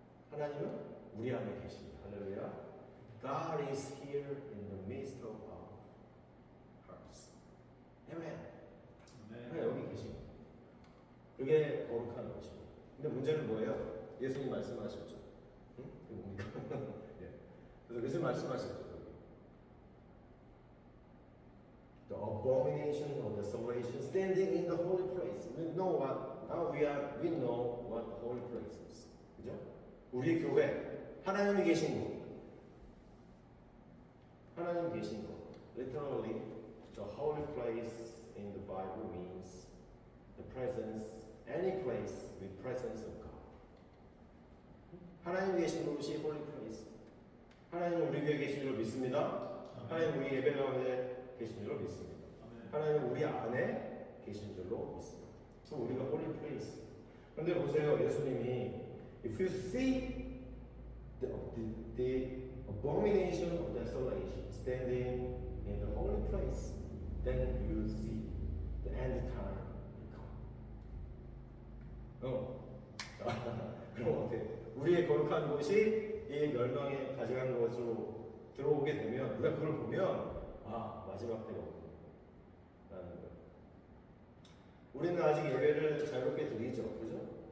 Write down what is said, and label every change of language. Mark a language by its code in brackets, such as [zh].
[ko] 하나님은 우리 안에 계십니다. 할렐루야. [en] God is here in the midst of our hearts. [ko] Amen. 하나님 여기 계십니다. 그게 거룩한 것입니다. 근데 문제는 뭐예요? 예수님 말씀하셨죠. 응? 그게 뭡니까? 예. 그래서 예수님 말씀하셨죠. [en] The abomination of desolation standing in the holy place. We know what the holy place is. [ko] 그죠? 우리 교회 하나님이 계신 곳. 하나님 계신 곳. [en] Literally, the holy place in the Bible means the presence, any place with presence of God. [ko] 하나님 계신 곳이 holy place. 하나님은 우리 교회에 계신 줄 믿습니다. 하나님 우리 예배 가운데 계신 줄 믿습니다. 하나님 우리 안에 계신 줄로 믿습니다. 그래서 우리가 [en] holy place. [ko] 그런데 보세요, 예수님이 [en] if you see the abomination of desolation, standing in the holy place, then you see the end time will come. [ko] 그럼 어때? 우리의 거룩한 곳이 이 멸망에 가져간 것으로 들어오게 되면 우리가 그걸 보면 아 마지막 때가 오구나라는 거예요. 우리는 아직 예배를 자유롭게 드리죠, 그죠?